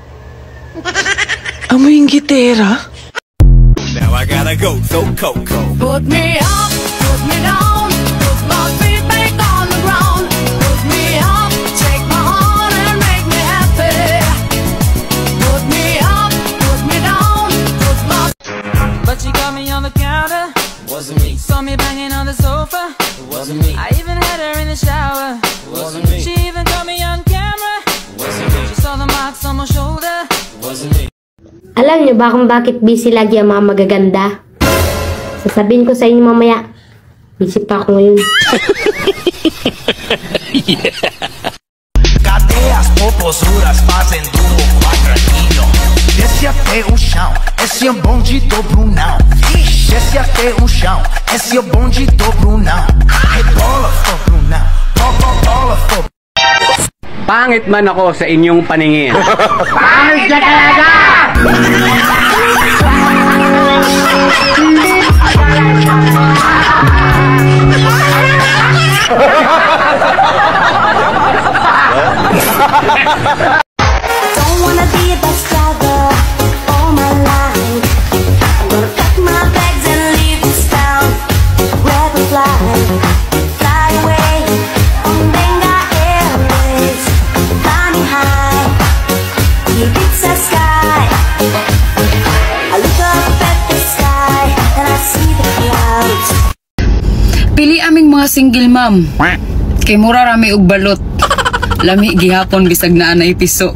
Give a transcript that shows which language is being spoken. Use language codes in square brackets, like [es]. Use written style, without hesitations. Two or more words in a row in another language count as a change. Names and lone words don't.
[tl] Amoy yung gitera? [en] Now I gotta go, so Coco. Put me up, put me down, put my feet back on the ground. Put me up, take my heart and make me happy. Put me up, put me down, put my... But she caught me on the counter. It wasn't me. Saw me banging on the sofa. It wasn't me. I even had her in the shower. It wasn't me. She even caught me on camera. It wasn't me. She saw the marks on my shoulder. It wasn't me. [tl] Alam niyo ba kung bakit busy lagi ang mga magaganda? Sasabihin ko sa inyo mamaya. Busy pa ako ngayon. [pt] Cadê as popozuras fazendo o quadradinho? Desce até o chão, esse é o bonde do Brunão. Desce até o chão, esse é o bonde do Brunão. Rebola, for Brunão, bola, for... [tl] Pangit man ako sa inyong paningin. Pangit ka talaga! [en] Don't wanna be a bus driver all my life. I'm gonna pack my bags and leave this town. Grab a flight, fly away on Benga Airways. Fly me high, Ibiza sky. I look up at the sky and I see the clouds. [tl] Pili aming mga [en] single mom. [ceb] Kay mura rami og balot. Lami gihapon bisag naa na piso.